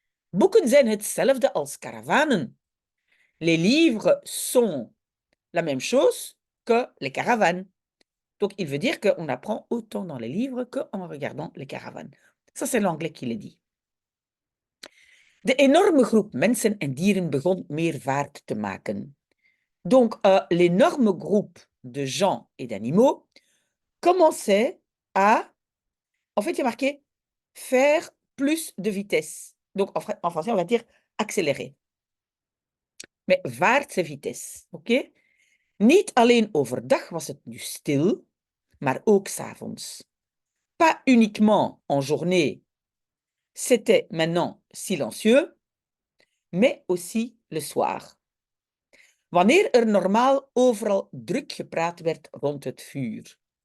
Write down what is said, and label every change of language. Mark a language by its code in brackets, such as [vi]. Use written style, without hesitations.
[nl] Boeken zijn hetzelfde als karavanen. [fr] Les livres sont la même chose que les caravanes. Donc, il veut dire qu'on apprend autant dans les livres qu'en regardant les caravanes. Ça, c'est l'anglais qui le dit. [nl] De enorme groep mensen en dieren begon meer vaart te maken. [fr] Donc, l'énorme groupe de gens et d'animaux commençait à, en fait, il y a marqué faire plus de vitesse. Donc, en français, on va dire accélérer. Mais vaart, c'est vitesse, oké? [nl] Niet alleen overdag was het nu stil, maar ook 's avonds. [fr] Pas uniquement en journée, c'était maintenant silencieux, mais aussi le soir. [nl] Wanneer normaal overal druk gepraat werd rond het vuur.